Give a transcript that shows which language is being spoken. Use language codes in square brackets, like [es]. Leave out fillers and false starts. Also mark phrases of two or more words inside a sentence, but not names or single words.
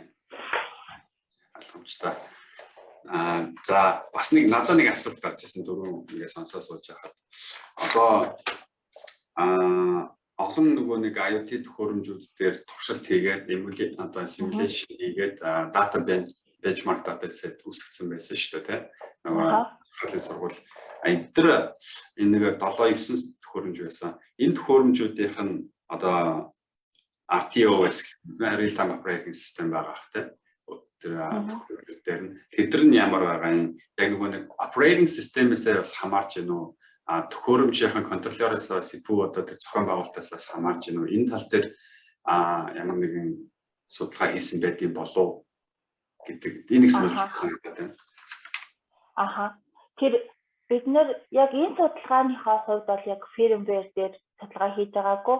[mn] Ойлгомжтой. За бас надад нэг асуулт гарч ирсэн дөрөв ингээд сонсоо сууж байхад. Одоо олон нөгөө нэг IoT төхөөрөмжүүд дээр туршилт хийгээд одоо simulation хийгээд [en] data benchmark dataset [mn] үүсгэсэн байсан шүү дээ тийм. Нөгөө сургууль энэ нэг 7-9 төхөөрөмж байсан. Энэ төхөөрөмжүүдийнх нь одоо [en] RTOS real time operating system [mn] байгаа хэ тэр төхөөрөмжүүд дээр нь тэдэр нь ямар байгаа юм яг нөгөө нэг [en] operating system- [mn] ээс бас хамаарч байна уу төхөөрөмжийн контроллероос CPU одоо тэр зохион байгуулалтаас хамаарч байна уу энэ тал дээр ямар нэгэн судалгаа хийсэн байдгийг болов гэдэг энийг санагдсан байна. Тэр бид нэр яг энэ судалгааныхаа хувьд бол яг firmware дээр судалгаа хийж байгаагүй.